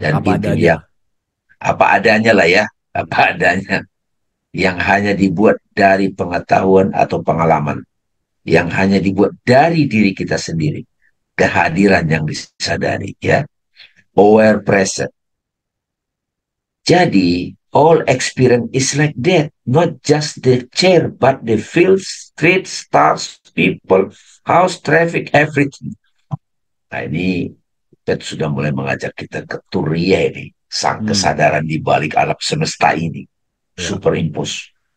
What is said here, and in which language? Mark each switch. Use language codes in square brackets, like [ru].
[id] Dan apa itu adanya. yang apa adanya lah ya, apa adanya. Yang hanya dibuat dari pengetahuan atau pengalaman. Yang hanya dibuat dari diri kita sendiri. Kehadiran yang disadari, ya. [en] Aware present. [id] Jadi, [en] all experience is like that. Not just the chair, but the fields, streets, stars, people, house, traffic, everything. [id] Nah, ini Ted sudah mulai mengajak kita ke Turia ini. Sang Hmm, kesadaran di balik alam semesta ini. ya. Superimpos.